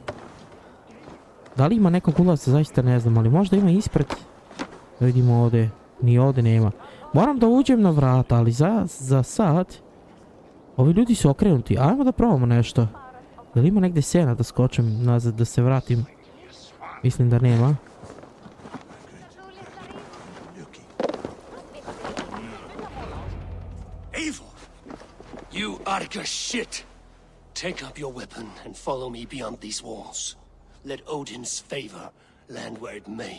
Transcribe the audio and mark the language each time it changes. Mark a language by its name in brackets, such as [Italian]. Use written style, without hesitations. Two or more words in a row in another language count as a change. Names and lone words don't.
[Bosnian] Da li ima nekog ulaza, zaista ne znam, ali možda ima ispred. Da vidimo ovdje, ni ovdje nema. Moram da uđem na vrata, ali za sad, ovi ljudi su okrenuti, ajmo da probamo nešto. Da li ima negdje sena da skočem nazad, da se vratim? Mislim da nema. [English] Eivor! You Arga shit! Take up your weapon and follow me beyond these walls. Let Odin's favor land where it may.